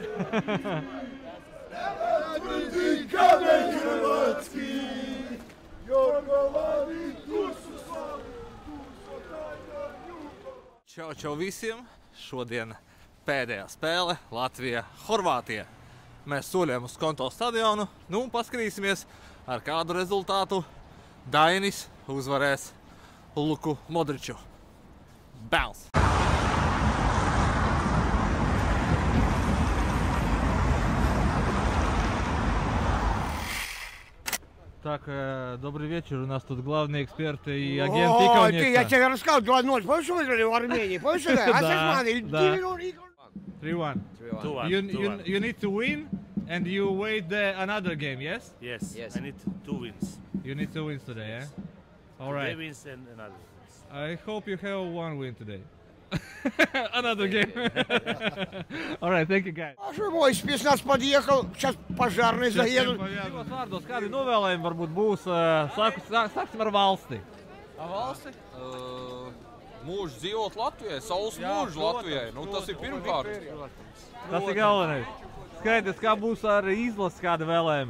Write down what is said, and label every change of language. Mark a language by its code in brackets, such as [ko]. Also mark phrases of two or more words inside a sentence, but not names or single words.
[lv] Čau visiem! Šodien pēdējā spēle Latvija-Horvātija. Mēs soļojam uz Konto stadionu, nu un paskatīsimies, ar kādu rezultātu Dainis uzvarēs Luku Modriču. Bēls! [ru] Так, добрый вечер. У нас тут главные эксперты и агент Иконец. Я тебе рассказал 2-0. Помнишь, что выиграли в Армении? Помнишь, да? Да. 3-1. [en] You need to win and you wait another game, yes? Yes, I need 2 wins. You need 2 wins today, yeah? All right. 3 wins and another wins. I hope you have 1 win today. Another game. All right, thank you, guys. [ru] Мой спецназ подъехал, сейчас пожарные заедут. [lv] Divos vārdos, kādi novēlējumi varbūt būs? Sāksim ar valsti. Ar valsti? Mūžu dzīvot Latvijai, saules mūžu Latvijai. Nu, tas ir pirmkārt. Tas ir galvenais. Skaidrs, kā būs ar izlases kāda vēlējumi?